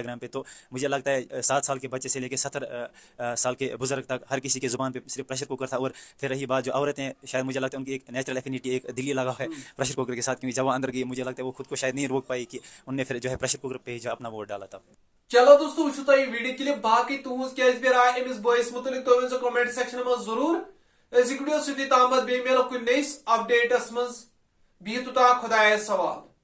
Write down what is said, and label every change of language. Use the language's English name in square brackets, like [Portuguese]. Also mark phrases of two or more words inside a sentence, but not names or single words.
[Hindi] तो मुझे लगता है 7 साल के बच्चे से लेकर 70 साल के बुजुर्ग तक हर किसी की ज़ुबान पे सिर्फ प्रेशर कुकर था। और फिर रही बात जो औरतें, शायद मुझे लगता है उनकी एक [English] natural affinity, [Hindi] एक दिली लगा है प्रेशर कुकर के साथ, क्योंकि जब वो अंदर गई मुझे लगता है वो खुद को शायद नहीं रोक पाई कि उनने फिर जो है प्रेशर कुकर पे ही जो अपना वोट डाला था। चलो दोस्तों वो तो वीडियो के लिए [Kashmiri] बाकी तुहस क्या राय अमिस बॉयस मुतलिक तो वन [English] comment section [Kashmiri] में जरूर वीडियो सुधी तामत बे मिलो कुछ नईस अपडेटस मज बिहतु खुदायस सवाल।